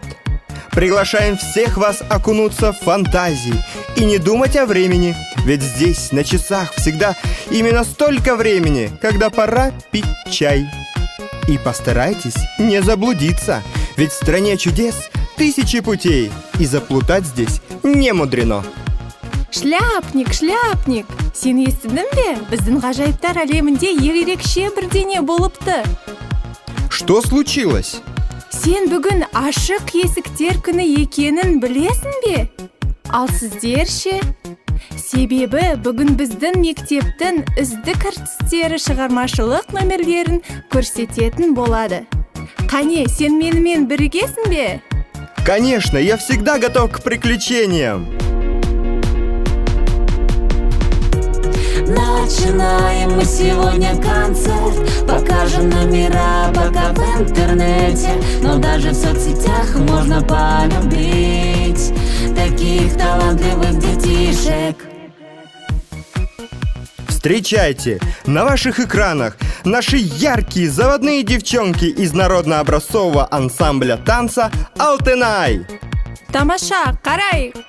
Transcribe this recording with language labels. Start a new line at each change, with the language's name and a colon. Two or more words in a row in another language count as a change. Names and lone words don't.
Russian: Приглашаем всех вас окунуться в фантазии и не думать о времени, ведь здесь на часах всегда именно столько времени, когда пора пить чай. И постарайтесь не заблудиться, ведь в стране чудес тысячи путей, и заплутать здесь не мудрено.
Kazakh: Шляпник, шляпник, сен естідің бе? Біздің ғажайыптар әлемінде ерекше бірдеңе болыпты.
Russian: Что случилось?
Kazakh: Сен бүгін ашық есіктер күні екенін білесің бе? Ал сіздер ше? Себебі бүгін біздің мектептің үздік артистері шығармашылық номерлерін көрсететін болады. Қане, сен менімен біргесің бе?
Russian: Конечно, я всегда готов к приключениям. Начинаем мы сегодня концерт. Покажем номера пока в интернете, но даже в соцсетях можно полюбить таких талантливых детишек. Встречайте на ваших экранах наши яркие заводные девчонки из народно-образцового ансамбля танца «Алтынай».
Kazakh: Тамаша, қарайық!